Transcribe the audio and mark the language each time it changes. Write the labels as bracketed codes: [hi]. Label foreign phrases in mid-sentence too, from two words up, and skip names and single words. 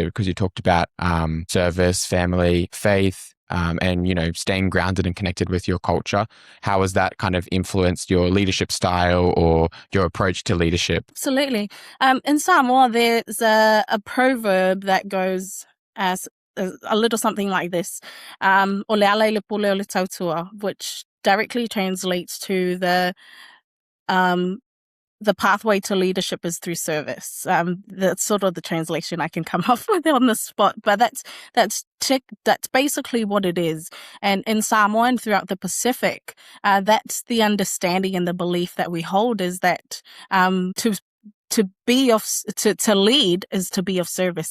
[en] Because you talked about service, family, faith, and, staying grounded and connected with your culture. How has that kind of influenced your leadership style or your approach to leadership? Absolutely. In Samoa, there's a proverb that goes as a little something like this. [sm] O le ala I le pule o le tautua, [en] which directly translates to the the pathway to leadership is through service. That's sort of the translation I can come up with on the spot, but that's basically what it is. And in Samoa and throughout the Pacific, that's the understanding and the belief that we hold, is that to lead is to be of service,